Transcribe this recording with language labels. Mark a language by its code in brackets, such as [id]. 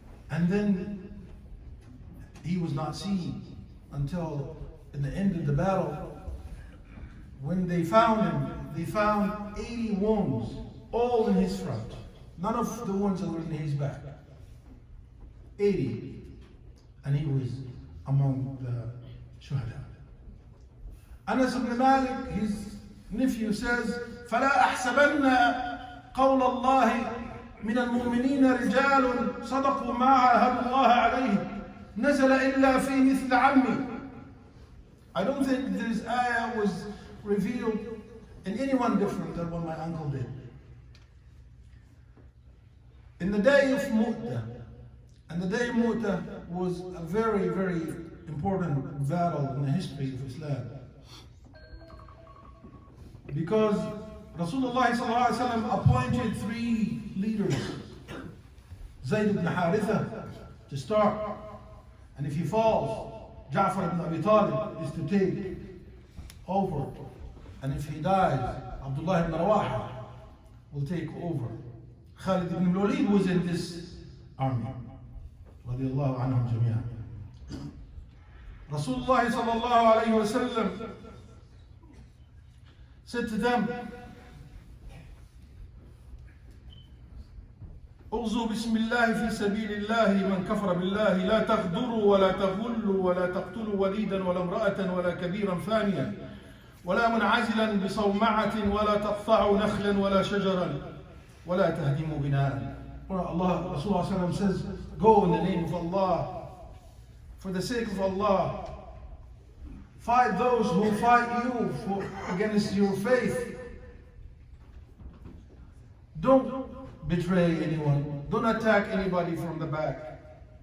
[en] And then he was not seen until in the end of the battle. When they found him, they found 80 wounds, all in his front. None of the ones that were in his back. 80. And he was among the shuhada. Anas ibn Malik, his nephew, says, [ar] فَلَا أَحْسَبَنَّ قَوْلَ اللَّهِ مِنَ الْمُؤْمِنِينَ رِجَالٌ صَدَقُوا مَا عَاهَدُوا اللَّهَ عَلَيْهِ نزل إلا في مثل عمي. [en] I don't think this ayah was revealed in anyone different than what my uncle did. In the day of Mu'tah, and the day of Mu'tah was a very, very important battle in the history of Islam. Because Rasulullah appointed 3 leaders. Zayd ibn Haritha to start. And if he falls, Ja'far ibn Abi Talib is to take over. And if he dies, Abdullah ibn Rawaha will take over. Khalid ibn Walid was in this army. Radiallahu anhum jami'an. Rasulullah sallallahu alayhi wa sallam said to them, [ar] اغزوا بسم الله في سبيل الله من كفر بالله لا تغدروا ولا تغلوا ولا تقتلوا وليدا ولا امرأة ولا كبيرا فانيا ولا منعزلا بصومعة ولا تقطعوا نخلا ولا شجرا ولا تهدموا بناء. [en] Allah, Rasulullah says, go in the name of Allah, for the sake of Allah. Fight those who fight you against your faith. Don't betray anyone. Don't attack anybody from the back.